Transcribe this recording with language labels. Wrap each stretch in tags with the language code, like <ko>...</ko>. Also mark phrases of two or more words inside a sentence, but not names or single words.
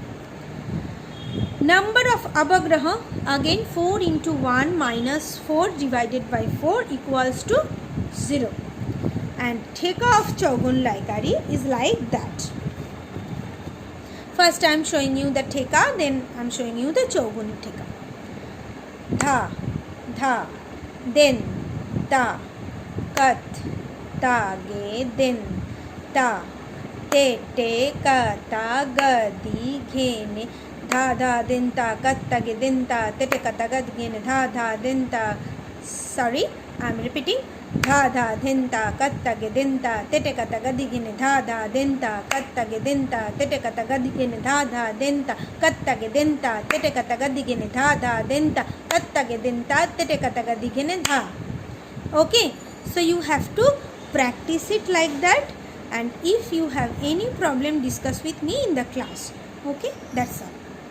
<en>Number of avagraha, again 4 into 1 minus 4 divided by 4 equals to 0. And theka of chaugun Laikari is like that. First I am showing you the theka, then I am showing you the chaugun theka. Dha, dha, then ta, kat, ta, ge, then ta, te, te, ka, ta, ga, di, ghe, ne, dha, dha, then ta, kat, ta, ge, then ta, te, te, ka, ta, ga, di, ghe, ne, dha, dha, then ta. Sorry, I am repeating. Dha, dha, then ta, kat, ta, ge, then ta, te, te, ka, ta, ga, di, ghe, ne, dha, dha, then ta, kat, ta, ge, then ta, te, te, ka, ta, ga, di, ghe, ne, dha, dha, then ta, kat, ta, ge, then ta, te, te, ka, ta, ga, di, ghe, ne, dha, dha, then ta, kat, ta, ge, then ta, te, te, ka, ta, ga, di, ghe, ne, dha. Okay, so you have to practice it like that, and if you have any problem, discuss with me in the class. Okay, that's all.</en>